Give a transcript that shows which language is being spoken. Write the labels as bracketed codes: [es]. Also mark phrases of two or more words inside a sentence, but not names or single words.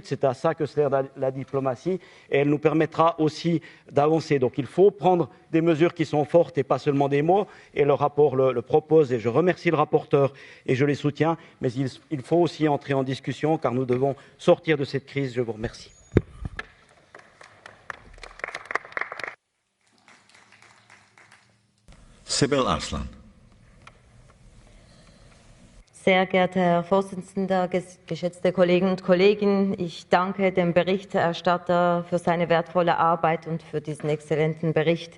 [fr] C'est à ça que sert la diplomatie, et elle nous permettra aussi d'avancer. Donc il faut prendre des mesures qui sont fortes et pas seulement des mots, et le rapport le propose, et je remercie le rapporteur et je les soutiens, mais il faut aussi entrer en discussion car nous devons sortir de cette crise. Je vous remercie. Sibyl Arslan. [de] Sehr geehrter Herr Vorsitzender, geschätzte Kolleginnen und Kollegen, ich danke dem Berichterstatter für seine wertvolle Arbeit und für diesen exzellenten Bericht.